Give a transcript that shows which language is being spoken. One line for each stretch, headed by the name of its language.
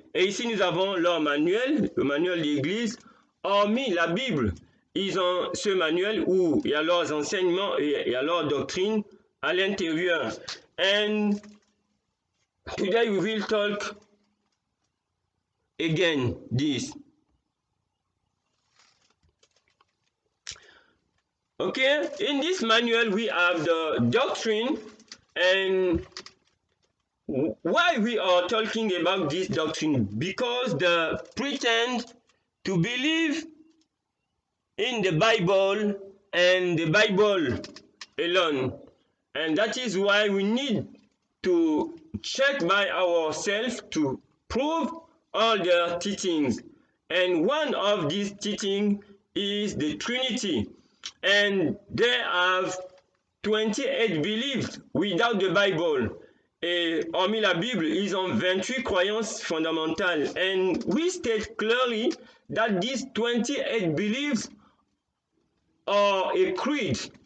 French: Et ici nous avons leur manuel, le manuel d'église. Hormis la Bible, ils ont ce manuel où il y a leurs enseignements et il y a leur doctrine à l'intérieur.
English: And today we will talk again this. Okay, in this manual we have the doctrine, and why we are talking about this doctrine? Because they pretend to believe in the Bible and the Bible alone, and that is why we need to check by ourselves to prove all their teachings. And one of these teachings is the Trinity, and they have 28 beliefs without the Bible.
French: Et hormis la Bible, ils ont 28 croyances fondamentales.
English: And we state clearly that these 28 beliefs are a creed.